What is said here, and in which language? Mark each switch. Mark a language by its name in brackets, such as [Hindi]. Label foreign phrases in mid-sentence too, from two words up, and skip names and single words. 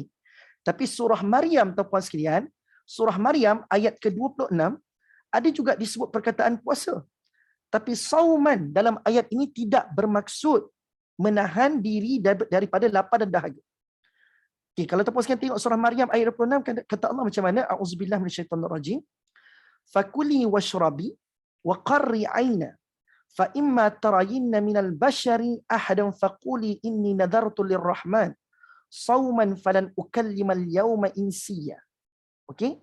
[Malay] Tapi surah Maryam tuan-puan sekalian, surah Maryam ayat ke-26, ada juga disebut perkataan puasa. Tapi sauman dalam ayat ini tidak bermaksud menahan diri daripada lapar dan dahaga. Okay, kalau tuan-puan sekalian tengok surah Maryam ayat 26, kata Allah macam mana? [Arabic] أعوذ بالله من الشيطان الرجيم. فكلي واشربي وقري عينا فإما ترين من البشر أحدا فقولي إني نذرت للرحمن صوما فلن أكلم اليوم إنسيا. [Malay] Okey.